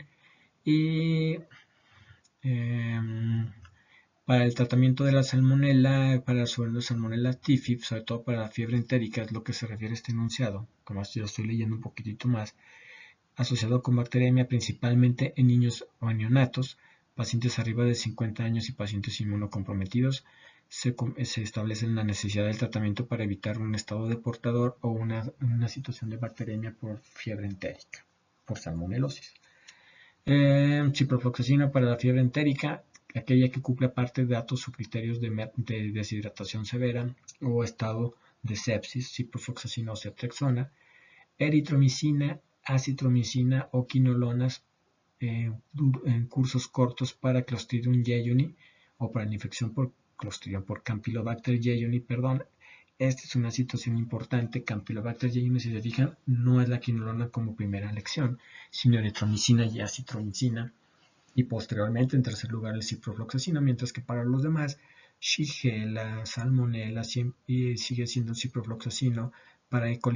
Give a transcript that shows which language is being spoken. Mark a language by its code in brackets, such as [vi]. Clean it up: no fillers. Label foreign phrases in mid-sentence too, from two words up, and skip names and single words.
[es] Y para el tratamiento de la salmonella, para la salmonella tifib, sobre todo para la fiebre entérica, es lo que se refiere a este enunciado, como yo estoy leyendo un poquitito más, asociado con bacteremia principalmente en niños o en neonatos, pacientes arriba de 50 años y pacientes inmunocomprometidos, se establece la necesidad del tratamiento para evitar un estado de portador o una situación de bacteremia por fiebre entérica, por salmonelosis. Ciprofloxacino para la fiebre entérica, aquella que cumple aparte de datos o criterios de deshidratación severa o estado de sepsis, ciprofloxacino o ceftriaxona. Eritromicina, acitromicina o quinolonas en cursos cortos para Clostridium jejuni o para la infección por Clostridium por Campylobacter jejuni, perdón. Esta es una situación importante. Campylobacter jejuni, si se fijan, no es la quinolona como primera elección, sino eritromicina y acitromicina, y posteriormente en tercer lugar el ciprofloxacino, mientras que para los demás Shigella, Salmonella sigue siendo ciprofloxacino, para E.